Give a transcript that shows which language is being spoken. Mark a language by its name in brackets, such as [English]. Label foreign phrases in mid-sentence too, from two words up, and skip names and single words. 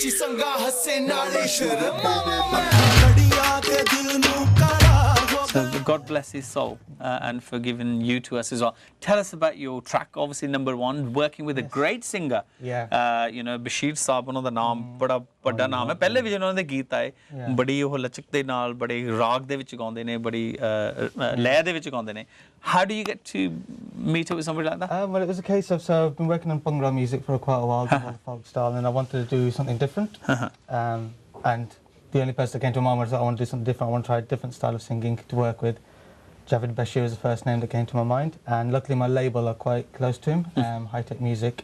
[Punjabi] ਚੰਗਾ ਹੱਸੇ ਨਾਲੇ ਸ਼ਰਮਾਵਾਂ ਮੈਂ ਲੜੀਆਂ ਤੇ ਦਿਲ ਨੂੰ ਕਰਾਰ ਹੋ [English] So God bless his soul and for giving you to us as well. Tell us about your track, obviously number 1, working with a great singer. You know, Bashir Saab, [Punjabi] ਉਹਨਾਂ ਦਾ ਨਾਮ ਬੜਾ ਵੱਡਾ ਨਾਮ ਹੈ ਪਹਿਲੇ ਵੀ ਜਦੋਂ ਉਹਨਾਂ ਦੇ ਗੀਤ ਆਏ ਬੜੀ ਉਹ ਲਚਕ ਦੇ ਨਾਲ ਬੜੇ ਰਾਗ ਦੇ ਵਿੱਚ ਗਾਉਂਦੇ ਨੇ ਬੜੀ ਲਹਿ ਦੇ ਵਿੱਚ ਗਾਉਂਦੇ ਨੇ. [English] How do you get to meet up with somebody like that? Well, it was a case of, so I've been working on Bhangra music for quite a while, the folk style, and I wanted to do something different. And the only person that came to my mind was I want to do something different. I want to try a different style of singing to work with. Javed Bashir was the first name that came to my mind, and luckily my label are quite close to him, High Tech Music.